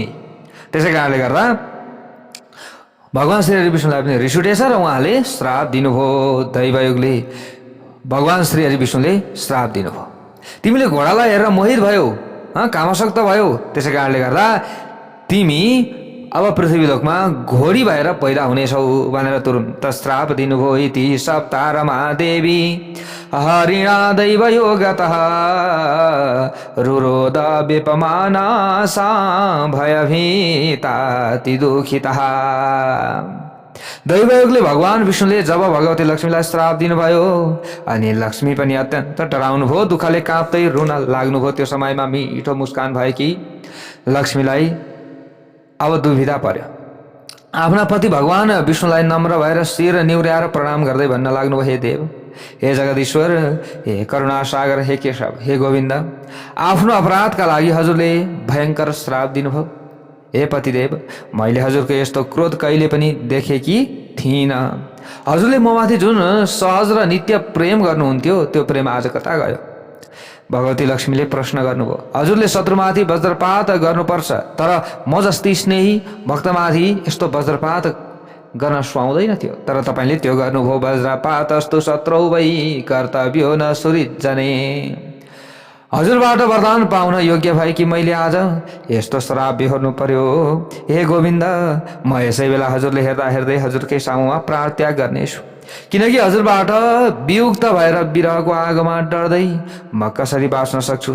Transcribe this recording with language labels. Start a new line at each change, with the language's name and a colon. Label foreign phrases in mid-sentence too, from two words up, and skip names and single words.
Nepali: त्यसै कारणले गर्दा भगवान श्री हरि विष्णुलाई पनि रिस उठेछ र उहाँले श्राप दिनुभयो। दैवयोगले भगवान श्री हरि विष्णुले श्राप दिनुभयो, तिमीले घोडालाई हेरेर मोहित भयो, कामासक्त भयो, त्यसै कारणले गर्दा तिमी अब पृथ्वीलोकमा घोडी भएर पैदा हुनेछौ भनेर तुरुन्त श्राप दिनुभयो।
Sanskrit: इति सप्तारमा देवी हरिणा दैवयोगतः रुरोद विपमाना सा भयभीताति दुःखितः।
Nepali: दैवयोगले भगवान विष्णुले जब भगवती लक्ष्मीलाई श्राप दिनुभयो अनि लक्ष्मी पनि अत्यन्त डराउनु भयो, दुःखले काँप्दै रुन लाग्नुभयो। त्यो समयमा मिठो मुस्कान भएकी लक्ष्मीलाई अब दुविधा पर्यो। आफ्ना पति भगवान विष्णुलाई नम्र भएर शिर निहुर्याएर प्रणाम गर्दै भन्न लाग्नुभयो, हे देव, हे जगदीश्वर, हे करुणा सागर, हे केशव, हे गोविन्द, आफ्नो अपराधका लागि हजुरले भयङ्कर श्राप दिनुभयो। हे पतिदेव, मैले हजुरको यस्तो क्रोध कहिले पनि देखेकी थिइनँ। हजुरले ममाथि जुन सहज र नित्य प्रेम गर्नुहुन्थ्यो त्यो प्रेम आज कता गयो? भगवती लक्ष्मीले प्रश्न गर्नुभयो, हजुरले शत्रुमाथि वज्रपात गर्नुपर्छ, तर म जस्तै स्नेही भक्तमाथि यस्तो वज्रपात गर्न सुहाउँदैन थियो, तर तपाईँले त्यो गर्नुभयो।
Sanskrit: वज्रपातस्तु शत्रौ वै कर्तव्यो न सुहृज्जने।
Nepali: हजुरबाट वरदान पाउन योग्य भए कि मैले आज यस्तो श्राप बिहोर्नु पर्यो। हे गोविन्द, म यसै बेला हजुरले हेर्दै हजुरकै सामुमा प्राण त्याग गर्नेछु, किनकि हजुरबाट वियुक्त भएर विरहको आगोमा डर्दै म कसरी बाँच्न सक्छु।